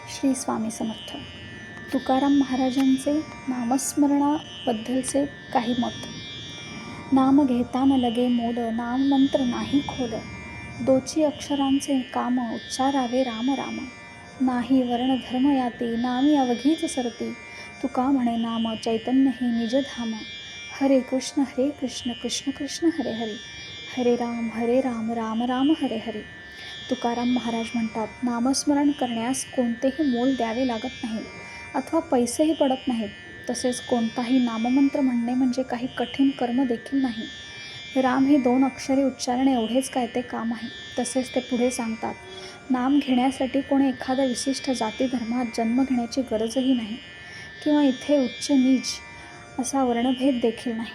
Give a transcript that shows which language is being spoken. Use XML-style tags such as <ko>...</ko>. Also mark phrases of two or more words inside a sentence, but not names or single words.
<mr>श्री स्वामी समर्थ. तुकाराम महाराजांचे नामस्मरणाबद्दलचे काही मत. नाम घेताना लगे मोद, नाम मंत्र नाही खोल. दोची अक्षरांचे काम, उच्चारावे राम राम. नाही वर्ण धर्म याती, नामी अवघीच सरती. तुका म्हणे नाम चैतन्य हे निजधाम. हरे कृष्ण कृष्ण कृष्ण हरे हरे. हरे राम राम राम हरे हरे. तुकाराम महाराज म्हणतात, नामस्मरण करण्यास कोणतेही मोल द्यावे लागत नाही अथवा पैसेही पडत नाहीत. तसेच कोणताही नाममंत्र म्हणणे म्हणजे काही कठीण कर्म देखील नाही. राम हे 2 अक्षरे उच्चारणे एवढेच काय ते काम आहे. तसेच ते पुढे सांगतात, नाम घेण्यासाठी कोणी एखाद्या विशिष्ट जाती धर्मात जन्म घेण्याची गरजही नाही किंवा इथे उच्च नीच असा वर्णभेद देखील नाही.</mr>